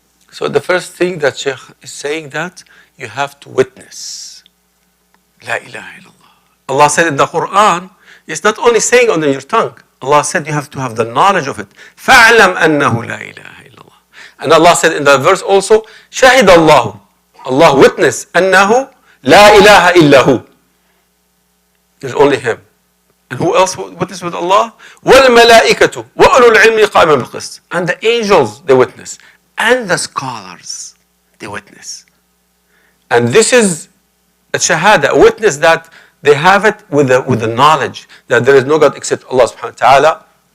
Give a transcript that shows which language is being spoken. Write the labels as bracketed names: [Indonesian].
[English] So the first thing that Shaykh is saying, that you have to witness. [Arabic] La ilaha illallah. [English] Allah said in the Quran, it's not only saying on your tongue. Allah said you have to have the knowledge of it. [Arabic] فَاعْلَمْ أَنَّهُ لَا إِلَهَ إِلَّا اللَّهِ. [English] And Allah said in the verse also, [Arabic] شَهِدَ اللَّهُ. [English] Allah witness, [Arabic] أَنَّهُ لَا إِلَهَ إِلَّا هُ. [English] There's only Him. And who else witness with Allah? [Arabic] وَالْمَلَائِكَةُ وَأُولُو الْعِلْمِ قَائِمًا بِالْقِسْطِ. [English] And the angels, they witness. And the scholars, they witness. And this is a shahada, a witness that they have it with the knowledge that there is no God except Allah subhanahu wa ta'ala.